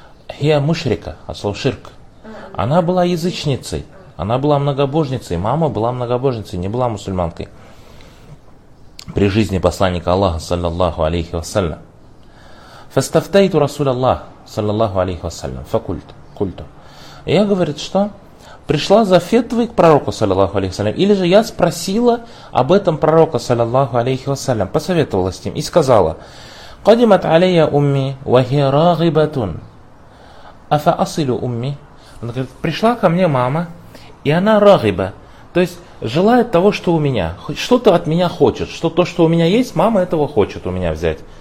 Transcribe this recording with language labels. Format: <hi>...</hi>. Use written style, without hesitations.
<ar>هي مشركة,</ar> <ru>слово ширк. Она была язычницей, она была многобожницей. Мама была многобожницей, не была мусульманкой. При жизни посланника Аллаха</ru> <ar>صلى الله عليه وسلم. فاستفتيت رسول الله صلى الله عليه وسلم. فقلت.</ar> <ru>Я говорит, что? Пришла за фетвой к пророку, саллиллаху алейхи вассалям, или же я спросила об этом пророка, саллиллаху алейхи вассалям, посоветовалась с ним и сказала:</ru> <ar>«Кадимат алейя умми, вахи рагибатун, афа асилю умми».</ar> <ru>Она говорит, пришла ко мне мама, и она рагиба, то есть желает того, что у меня, что-то от меня хочет, что то, что у меня есть, мама этого хочет у меня взять.</ru>